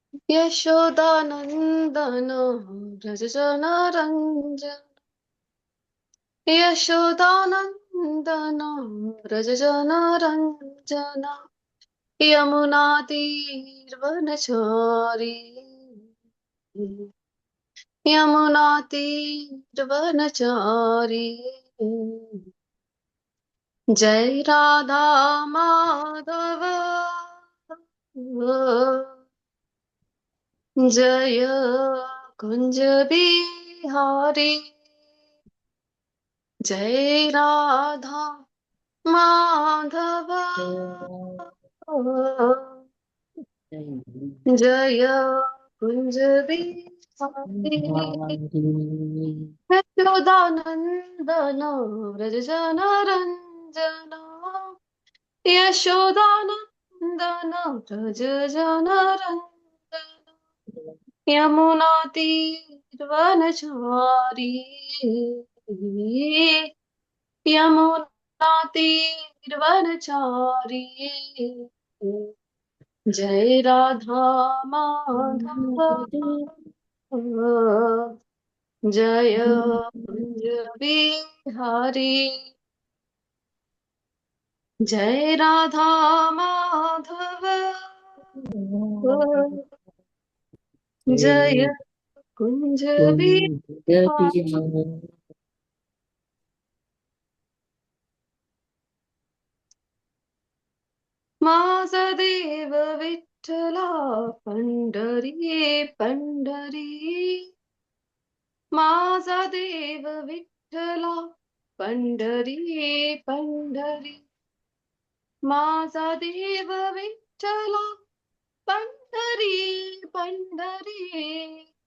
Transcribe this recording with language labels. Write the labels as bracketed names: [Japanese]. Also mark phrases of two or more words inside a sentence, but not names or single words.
[Sanskrit] यशोदानन्दन व्रजजन रञ्जन यशोदानन्दन व्रजजन रञ्जन यमुनातीर्वनचारी यमुनातीर्वनचारी जय राधा माधव जय कुंज बिहारी जय राधा माधव जय कुंज बिहारी यशोदानन्दन व्रजजन रञ्जन यशोदानन्दन व्रजजन रञ्जन यमुनातीर्वनचारी यमुनातीर्वनचारी जय राधा माधव जय कुंज बिहारी जय राधा माधव जय कुंज बिहारी [Marathi] माझदेव विठ्ठला पंढरी पंढरी माझा देव विठ्ठला पंढरी पंढरी माझा देव विठ्ठला पंढरी पंढरी